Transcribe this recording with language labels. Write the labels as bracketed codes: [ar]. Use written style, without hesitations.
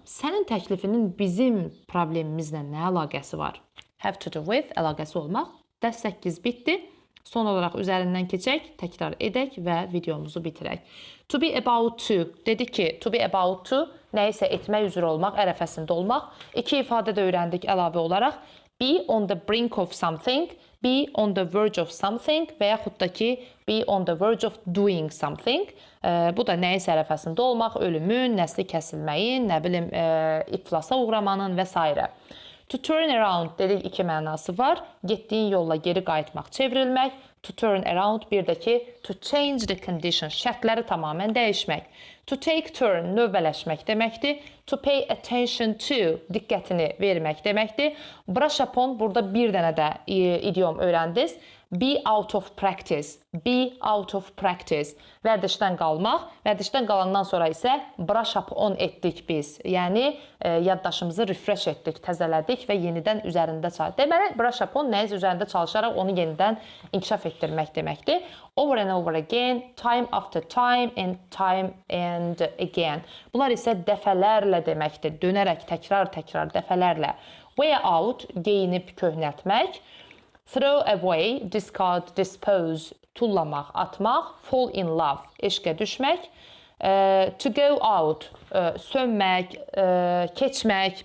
[az] Sənin təklifinin bizim problemimizlə nə əlaqəsi var? [en] Have to do with, [az] əlaqəsi olmaq. Dərs 8 bitdi. Son olaraq üzərindən keçək, təkrar edək və videomuzu bitirək. [en] To be about to, [az] dedik ki, [en] to be about to, [az] nəyisə etmək üzrə olmaq, ərəfəsində olmaq. İki ifadə də öyrəndik əlavə olaraq. [en] Be on the brink of something, be on the verge of something [az] və yaxud da ki, [en] be on the verge of doing something. [az] Bu da nəyisə ərəfəsində olmaq, ölümün, nəsli kəsilməyin, nə bilim, iflasa uğramanın və s. [en] To turn around [az] dedik iki mənası var. Getdiyin yolla geri qayıtmaq, çevrilmək. [en] To turn around [az] bir də ki, [en] to change the condition, [az] şərtləri tamamən dəyişmək. [en] To take turn, [az] növbələşmək deməkdir. [en] To pay attention to, [az] diqqətini vermək deməkdir. [en] Brush upon, [az] burada bir dənə də idiom öyrəndiniz. [en] Be out of practice, be out of practice. [az] Vərdişdən qalmaq, vərdişdən qalandan sonra isə [en] brush up on [az] etdik biz. Yəni, yaddaşımızı refresh etdik, təzələdik və yenidən üzərində çalışdıq. Deməli, [en] brush up on [az] nəyisə üzərində çalışaraq onu yenidən inkişaf etdirmək deməkdir. [en] Over and over again, time after time and again. [az] Bunlar isə dəfələrlə deməkdir. Dönərək, təkrar dəfələrlə. [en] Wear out, [az] geyinib köhnəltmək. [en] Throw away, discard, dispose, [az] tullamaq, atmaq. [en] Fall in love, [az] eşqə düşmək. [en] To go out, [az] sönmək, keçmək.